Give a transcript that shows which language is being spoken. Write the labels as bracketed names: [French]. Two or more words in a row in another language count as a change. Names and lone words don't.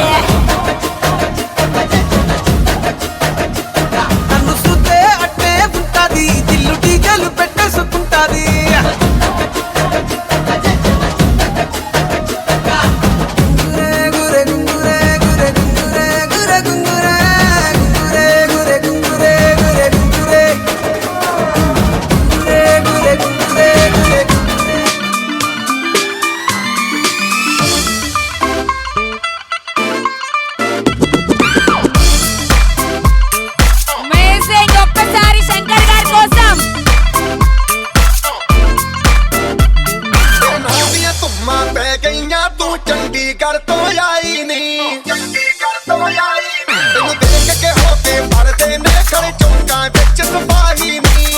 [Telugu] నన్ను చూస్తే అట్టే ఉంటాది దిల్లు టీగలు పెట్టేసుకుంటాది గురే గురే గురే గురే గురే గురే గురే గురే గురే గురే గురే గురే గురే గురే అమేజింగ్. ఒక్కసారి శంకర్ గారి కోసం [Punjabi] ਤੁਮਾ ਪੈ ਗਈਆਂ ਤੂੰ ਚੰਡੀਗੜ੍ਹ ਤੋਂ ਆਈ ਨੀ ਤੈਨੂੰ ਦੇਖ ਕੇ ਹੋ ਕੇ ਭਰਦੇ ਨੇ ਖੜੇ ਚੌਂਕਾਂ ਵਿੱਚ ਸਪਾਹੀ ਨੀ